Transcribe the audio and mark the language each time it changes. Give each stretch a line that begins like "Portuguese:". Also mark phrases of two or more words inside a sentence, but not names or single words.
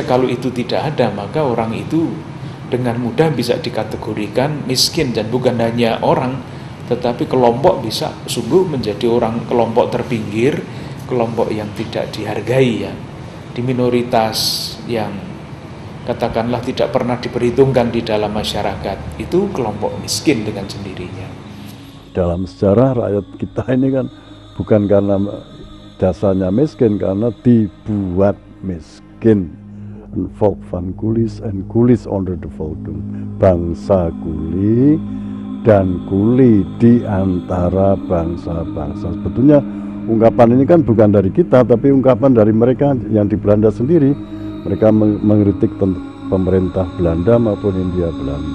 Indonesian: Kalau itu tidak ada, maka orang itu dengan mudah bisa dikategorikan miskin, dan bukan hanya orang, tetapi kelompok bisa sungguh menjadi orang kelompok terpinggir, kelompok yang tidak dihargai ya, di minoritas yang katakanlah tidak pernah diperhitungkan di dalam masyarakat. Itu kelompok miskin dengan sendirinya. Dalam sejarah rakyat kita ini kan bukan karena dasarnya miskin, karena dibuat miskin.
Dutch: Een volk van kulis en kulis onder de volken.
Indonesian: Bangsa kuli dan kuli di antara bangsa-bangsa. Sebetulnya ungkapan ini kan bukan dari kita, tapi ungkapan dari mereka yang di Belanda sendiri. Mereka mengkritik pemerintah Belanda maupun Hindia Belanda.